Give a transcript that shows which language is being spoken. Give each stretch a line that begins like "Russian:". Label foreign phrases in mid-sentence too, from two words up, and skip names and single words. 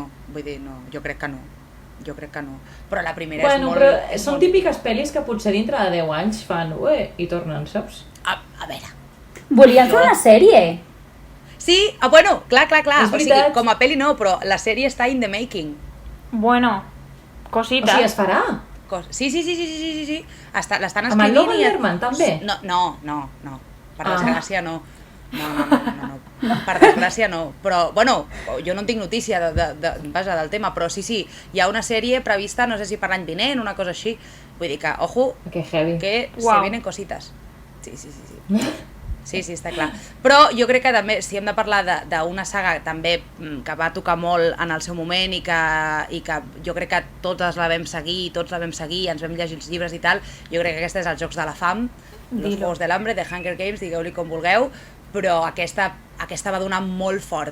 Catalan: Vull dir, no, jo crec que no. Però la primera és molt... Però són típiques pel·lis que potser dintre de 10 anys fan i tornen, saps? A veure... Volien fer una sèrie? Sí, bueno, clar. O sigui, com a pel·li no, però la sèrie està
English: in the making.
Spanish: Bueno, cosita.
Catalan: O sigui, es farà? Sí. L'estan escrivint... Amb el Logan Lerman, també? No. Per desgràcia, no. No. Per desgràcia no. Però, jo no en tinc notícia del tema, però sí, hi ha una sèrie prevista, no sé si per l'any vinent, una cosa així. Vull dir que,
Spanish: ojo, que se vienen cositas.
Catalan: Sí, està clar. Però jo crec que també, si hem de parlar d'una saga també que va tocar molt en el seu moment i que jo crec que tots la vam seguir, ens vam llegir els llibres i tal, jo crec que aquesta és els Jocs de la Fam, Los Juegos del Hambre, The Hunger Games, digueu-li com vulgueu, però aquesta va donar molt fort.